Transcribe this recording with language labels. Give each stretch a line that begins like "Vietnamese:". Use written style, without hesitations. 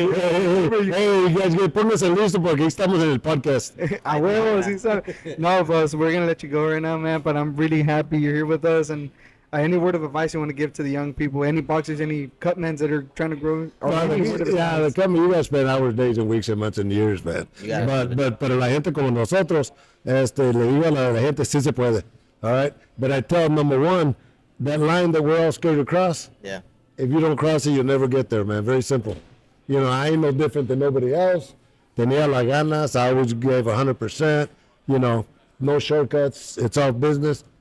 English: Hey, you guys get
Spanish: pónganse listo porque estamos en el podcast.
English: I will. No, boss, we're gonna let you go right now, man. But I'm really happy you're here with us. And any word of advice you want to give to the young people, any boxers, any cutmans that are trying to grow? The company, you guys spend hours, days, and weeks, and months, and years, man.
Spanish: But la gente como nosotros, le digo a la gente, sí se puede.
English: All right? But I tell them, number one, that line that we're all scared to cross, Yeah. if you don't cross it, you'll never get there, man. Very simple. I ain't no different than nobody else.
Spanish: Tenía las ganas.
English: I always gave 100%. No shortcuts. It's all business.